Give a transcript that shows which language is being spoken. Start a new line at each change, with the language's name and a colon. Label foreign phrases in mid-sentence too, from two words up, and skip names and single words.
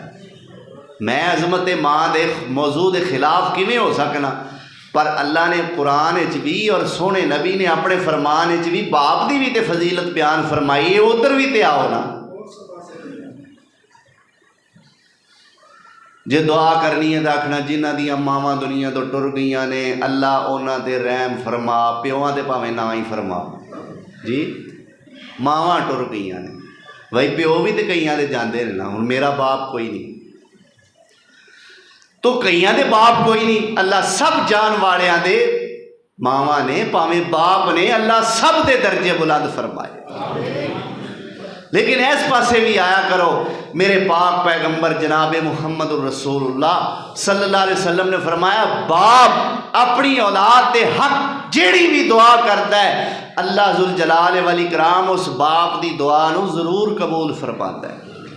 Punjabi: میں عظمت ماں دے موضوع دے خلاف کیویں ہو سکنا؟ پر اللہ نے قرآن وچ بھی اور سونے نبی نے اپنے فرمان وچ بھی باپ دی بھی تے فضیلت بیان فرمائی ہے، ادھر بھی تے آؤ نا۔ جے دعا کرنی ہے تو آکھنا جنہ دیاں ماواں دنیا تو ٹر گئیاں نے اللہ انہاں تے رحم فرما، پیواں تے پاویں نہ ہی فرما۔ جی ماواں ٹر گئیاں نے، بھائی پیو بھی تے کئیاں دے جاندے نے نا، ہن میرا باپ کوئی نہیں تو کئیاں دے باپ کوئی نہیں، اللہ سب جان والیاں دے ماواں نے پاویں باپ نے، اللہ سب دے درجے بلند فرمائے۔ لیکن اس پاسے بھی آیا کرو، میرے پاک پیغمبر جناب محمد الرسول اللہ صلی اللہ علیہ وسلم نے فرمایا باپ اپنی اولاد دے حق جیڑی بھی دعا کرتا ہے اللہ ذوالجلال والاکرام اس باپ دی دعا نو ضرور قبول فرماتا ہے۔